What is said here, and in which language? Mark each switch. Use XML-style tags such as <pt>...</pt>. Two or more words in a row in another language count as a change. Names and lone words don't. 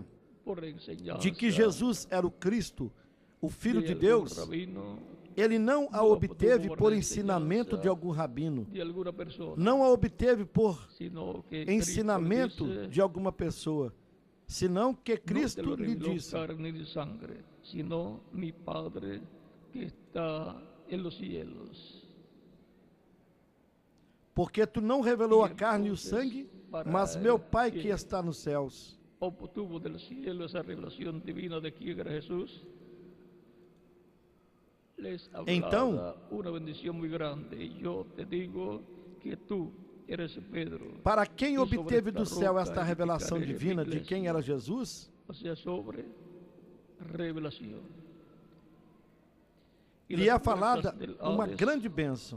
<pt>de que Jesus era o Cristo, o Filho de Deus, ele não a obteve por ensinamento de algum rabino, não a obteve por ensinamento de alguma pessoa, senão que Cristo lhe disse:</pt> <es>sino mi Padre que está en los cielos.</es> <pt>Porque tu não revelou a carne e o sangue, mas meu Pai que está nos céus.</pt> <es>Obtuvo del cielo esa revelación divina de quién era Jesús.</es> <pt>Então, para quem obteve do céu esta revelação divina de quem era Jesus, lhe é falada uma grande bênção.</pt>